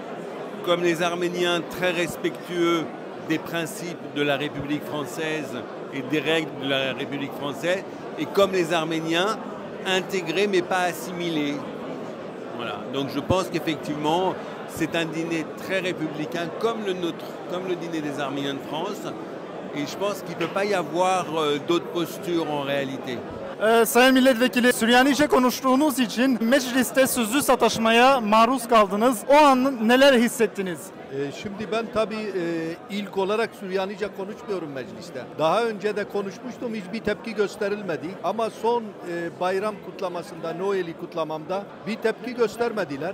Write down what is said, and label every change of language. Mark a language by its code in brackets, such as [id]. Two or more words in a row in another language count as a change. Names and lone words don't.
[fr] Comme les Arméniens très respectueux des principes de la République française et des règles de la République française, et comme les Arméniens, intégrés mais pas assimilés. Voilà. Donc je pense qu'effectivement, c'est un dîner très républicain comme le nôtre, comme le dîner des Arméniens de France, et je pense qu'il ne peut pas y avoir d'autres postures en réalité. [tr] Sayın Milletvekili, Süryanice konuştuğunuz için mecliste sözlü sataşmaya maruz kaldınız. O an neler hissettiniz? Şimdi ben tabii ilk olarak Süryanice konuşmuyorum mecliste. Daha önce de konuşmuştum, hiçbir tepki gösterilmedi. Ama son bayram kutlamasında, Noel'i kutlamamda bir tepki göstermediler.